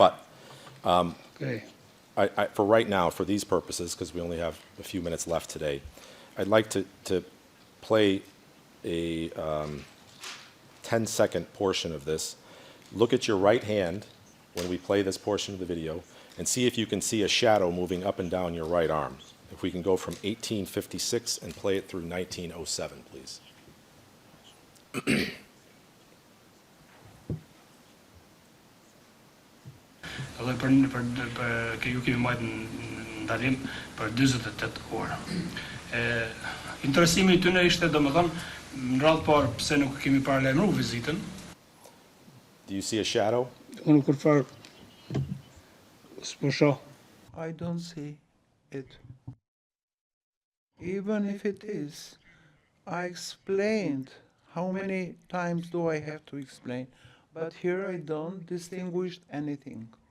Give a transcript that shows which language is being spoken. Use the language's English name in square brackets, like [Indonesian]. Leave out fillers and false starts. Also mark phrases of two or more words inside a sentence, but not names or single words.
[English] But for right now, for these purposes, because we only have a few minutes left today, I'd like to play a 10-second portion of this. Look at your right hand when we play this portion of the video and see if you can see a shadow moving up and down your right arm. If we can go from 1856 and play it through 1907, please. [Albanian] Edhe për ju kemi marrë ndalim për 48 orë. Interesimi i tyre ishte domethënë në radhë parë pse nuk kemi paralajmëruar vizitën. [English] Do you see a shadow? I don't see it. Even if it is, I explained. How many times do I have to explain? But here I don't distinguish anything.